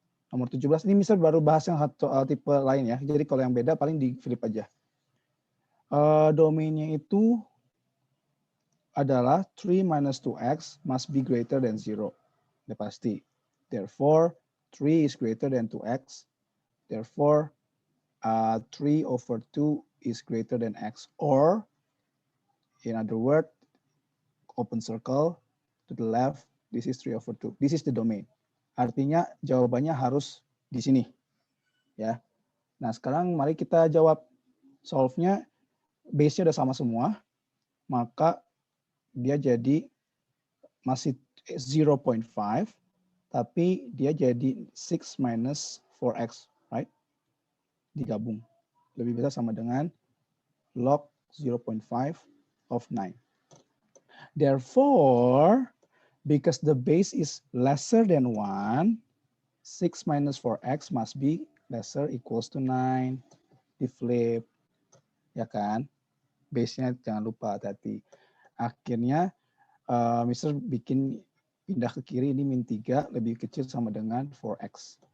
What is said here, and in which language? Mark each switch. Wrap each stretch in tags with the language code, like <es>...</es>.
<id>Nomor 17 ini misal baru bahas yang tipe lain ya. Jadi kalau yang beda paling di flip aja. Domainnya itu adalah</id> <en>3 minus 2x must be greater than 0.</en> <id>Udah pasti.</id> <en>Therefore, 3 is greater than 2x. Therefore, 3 over 2 is greater than x. Or, in other words, open circle to the left, this is 3 over 2. This is the domain.</en> <id>Artinya jawabannya harus di sini. Ya. Nah, sekarang mari kita jawab. Solve-nya, base-nya udah sama semua, maka dia jadi masih 0.5, tapi dia jadi 6 minus 4x, right? Digabung. Lebih besar sama dengan log 0.5 of 9.</id> <en>Therefore, because the base is lesser than 1, 6 minus 4x must be lesser equals to 9.</en> <id>Di flip, ya kan? Base-nya jangan lupa hati-hati. Akhirnya, Mister bikin pindah ke kiri, ini min 3 lebih kecil sama dengan 4x.</id>